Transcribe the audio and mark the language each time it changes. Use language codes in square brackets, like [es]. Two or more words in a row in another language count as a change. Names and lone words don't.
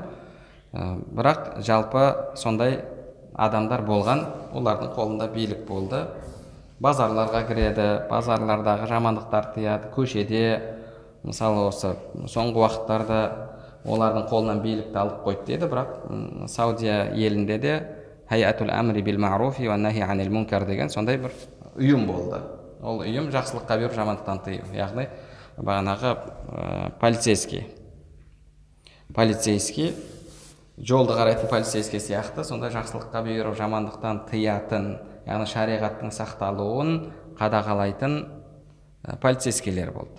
[kk] Бірақ жалпы сондай адамдар болған, олардың қолында билік болды. Базарларға кіреді, базарлардағы жамандықтар тыяды, көшеде, мысалы, осы соңғы уақыттарда олардың қолынан билікті алып қойды дейді, бірақ Саудия елінде де Хайатул амри бил ма'руфи ва нахи анил мункар деген сондай бір ұйым болды. Ол ұйым жақсылыққа бұйырып, жамандықтан тыю. Яғни бағанағы полицейский жолды қарайтын полицейский сияқты сондай жақсылыққа бұйырып, жамандықтан тыятын, яғни шариғаттың сақталуын қадағалайтын полицейскийлер болды.